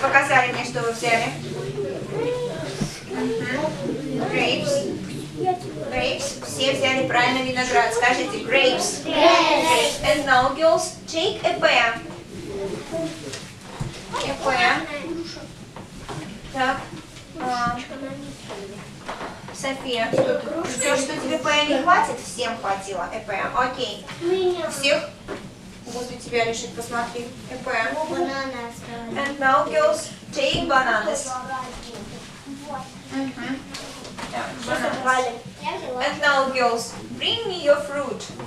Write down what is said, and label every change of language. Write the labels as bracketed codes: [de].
[ru] Показали мне, что вы взяли. [en] Grapes. Grapes. [ru] Все взяли правильно виноград. Скажите grapes. [en] Grapes. And now, girls, take a pear. A pear. Так. [ru] София, что ждешь, что тебе ЭП не хватит? Всем хватило ЭП. Окей. Всех возле тебя лежит, посмотри. [en] ЭП. And now, girls, take bananas. Так, bananas. And now, girls, bring me your fruit.